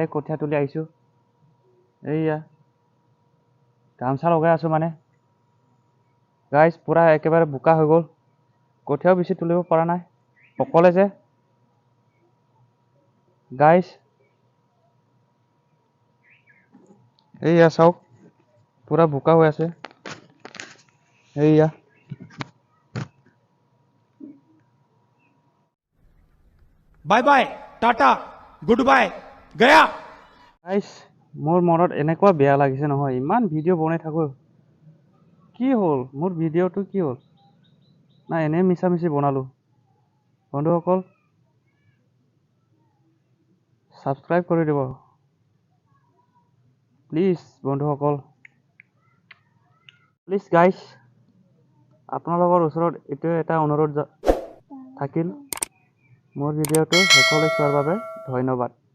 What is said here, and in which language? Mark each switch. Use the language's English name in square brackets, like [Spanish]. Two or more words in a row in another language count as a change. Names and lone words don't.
[Assamese] কঠীয়া তুলি আহিছো এইয়া গামছা লগাই আছো মানে গাইস পুৰা একেবাৰে বোকা হৈ গ'ল কঠীয়াও বেছি তুলিব পৰা নাই অকলে যে গাইস এইয়া চাওক পুৰা বোকা হৈ আছে এইয়া [English] bye bye tata good bye गया [Assamese] গাইস মোৰ মনত এনেকুৱা বেয়া লাগিছে নহয় ইমান ভিডিঅ' বনাই থাকো কি হ'ল মোৰ ভিডিঅ'টো কি হ'ল না এনে মিছা বনালো বন্ধুসকল ছাবস্ক্ৰাইব কৰি দিব প্লিজ বন্ধুসকল প্লিজ গাইস আপোনালোকৰ ওচৰত এইটো এটা অনুৰোধ থাকিল মোৰ ভিডিঅ'টো শেষলৈ চোৱাৰ বাবে ধন্যবাদ